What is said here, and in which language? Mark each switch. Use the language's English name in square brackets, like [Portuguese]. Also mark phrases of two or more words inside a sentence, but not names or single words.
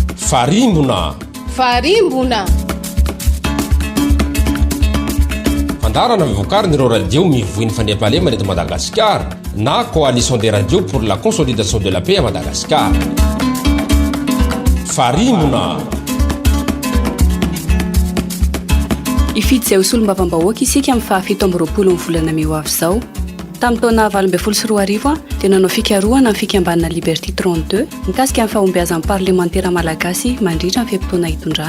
[Malagasy] Farimbona fandarana mivokariny ireo radio mivoiny fandriampahalemana eto Madagasikara na [French] coalition des radios pour la consolidation de la paix à Madagascar. [Malagasy] Farimbona Ifity izay solom-bavambahoaka isika amin'ny fahafito amby roapolo ny volana May ho avy izao. Tamin'ny taona 2024 dia nanao fikarohana amin'ny fikambanana Liberté 32 mikasika amin'ny fahombiazan'ny parlemantera malagasy mandritra ny feim-potoana hitondrany.